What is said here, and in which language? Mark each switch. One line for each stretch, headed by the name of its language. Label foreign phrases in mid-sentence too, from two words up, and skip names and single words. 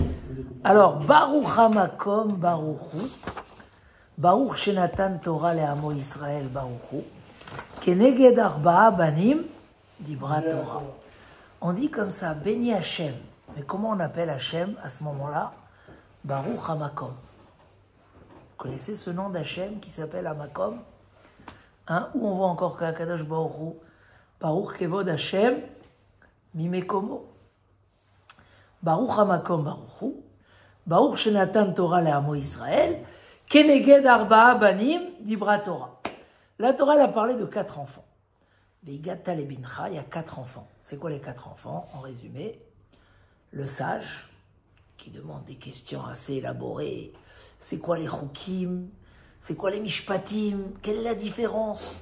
French: Alors,
Hebrew: ברוך המקום ברוכו, ברוך שנתן תורה לעמו ישראל ברוכו, כנגד ארבעה בנים, דברה תורה.
French: On dit comme ça, béni Hachem. Mais comment on appelle Hachem à ce moment-là?
Hebrew: ברוך המקום.
French: Vous connaissez ce nom d'Hachem qui s'appelle Hamakom? Hein? Où on voit encore
Hebrew: קדוש ברוכו, ברוך כבוד השם, ממקומו. ברוך המקום ברוכו, ברוך שנתן תורה לעמו ישראל, כנגד ארבעה בנים, דברה תורה.
French: La Torah, elle a parlé de 4 enfants.
Hebrew: והגדת לבנך,
French: il y a 4 enfants. C'est quoi les 4 enfants? En résumé, le sage, qui demande des questions assez élaborées. C'est quoi les chukim? C'est quoi les mishpatim? Quelle est la différence?